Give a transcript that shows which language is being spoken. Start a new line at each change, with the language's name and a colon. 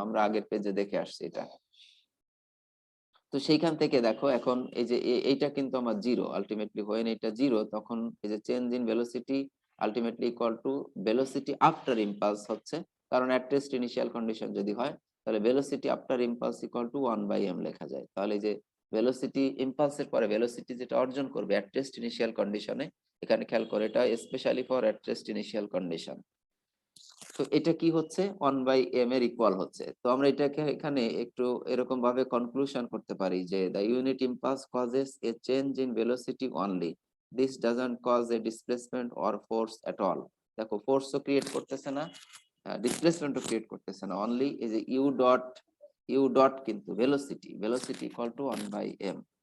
Bangla: আমরা আগের পেজে দেখে আসছি এটা। তো সেইখান থেকে দেখো এখন এই যে এইটা কিন্তু আমার জিরো আলটিমেটলি, হোয়েন এটা জিরো, তখন এই যে change in velocity ultimately equal to velocity after impulse হচ্ছে, কারণ অ্যাট রেস্ট ইনিশিয়াল কন্ডিশন যদি হয়, তাহলে velocity after impulse equal to 1/m লেখা যায়। তাহলে এই যে ভেলোসিটি ইম্পালসের পরে ভেলোসিটি যেটা অর্জন করবে অ্যাট রেস্ট ইনিশিয়াল কন্ডিশনে, এখানে খেয়াল করে এটা specially for at rest initial condition. তো এটা কি হচ্ছে 1/m এর ইকুয়াল হচ্ছে। তো আমরা এটাকে এখানে একটু এরকম ভাবে কনক্লুশন করতে পারি যে
English: the unit impulse causes a change in velocity only, this doesn't cause a displacement or force at all।
Bangla: দেখো ফোর্সও ক্রিয়েট করতেছে না, ডিসপ্লেসমেন্টও ক্রিয়েট করতেছে না, অনলি এই যে ইউ ডট কিন্তু ভেলোসিটি ইকুয়াল টু 1/m।